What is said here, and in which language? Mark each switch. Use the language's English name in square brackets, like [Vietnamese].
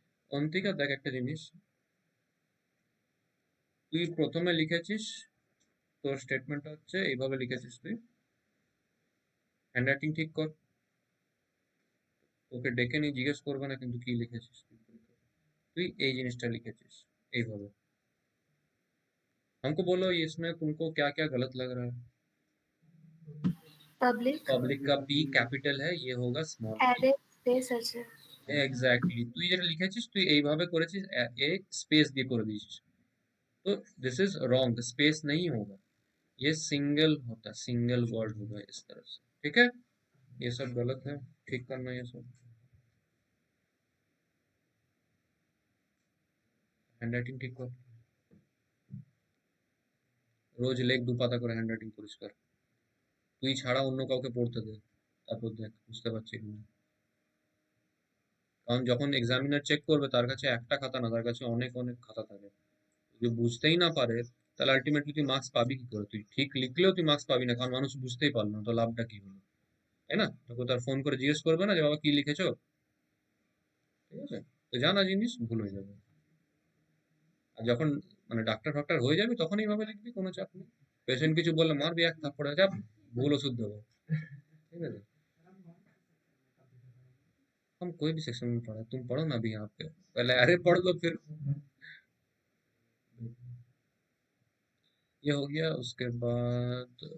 [Bangla] অন্তিকা দেখ একটা জিনিস, তুই প্রথমে লিখেছিস, তোর স্টেটমেন্টটা হচ্ছে এইভাবে লিখেছিস তুই, হ্যান্ডরাইটিং ঠিক কর। তোকে ডেকে নিয়ে জিজ্ঞেস করবে না কিন্তু কি লিখেছিস তুই। তুই এই জিনিসটা লিখেছিস এইভাবে। [Hindi] हमको बोलो ये इसमें तुमको क्या क्या गलत लग रहा है। [English] public [Hindi] पब्लिक का पी कैपिटल है, ये होगा स्मॉल पी। [English] array space [Bangla] আছে। এক্স্যাক্টলি, তুই যেটা লিখেছিস তুই এইভাবে করেছিস, এ স্পেস দিয়ে করে দিয়েছিস। [Hindi] तो [English] this is wrong, [Hindi] स्पेस नहीं होगा, ये सिंगल होता, सिंगल वर्ड होगा इस तरह से। ठीक है, ये सब गलत है, ठीक करना ये सब। [Bangla] হ্যান্ডরাইটিং ঠিক কর, রোজ লেখ 2 পাতা করে হ্যান্ডরাইটিং পরিষ্কার। তুই ছাড়া অন্য কাউকে পড়তে দে, তারপর দেখ বুঝতে পারছি কিনা। কারণ যখন এক্সামিনার চেক করবে, তার কাছে একটা খাতা না, তার কাছে অনেক অনেক খাতা থাকে। যদি বুঝতেই না পারে, তাহলে আলটিমেটলি তুই মার্কস পাবি কি করে? তুই ঠিক লিখলেও তুই মার্কস পাবি না, কারণ মানুষ বুঝতেই পারলো না, তো লাভটা কি হলো? তাই না? তোকে তার ফোন করে জিজ্ঞেস করবে না যে বাবা কি লিখেছো? ঠিক আছে, তো জানা জিনিস ভুল হয়ে যাবে। আর যখন মানে ডাক্তার ফাক্তার হয়ে যাবে, তখন এইভাবে লিখবি, কোনো চাপ নেই। পেশেন্ট কিছু বললে মারবি এক থাপ্পড়, চাপ, ভুল ওষুধ দেবো। ঠিক আছে, [Hindi] हम कोई भी सेक्शन में पढ़ा, तुम पढ़ो ना अभी यहाँ पे, पहले अरे पढ़ लो फिर। ये हो गया, उसके बाद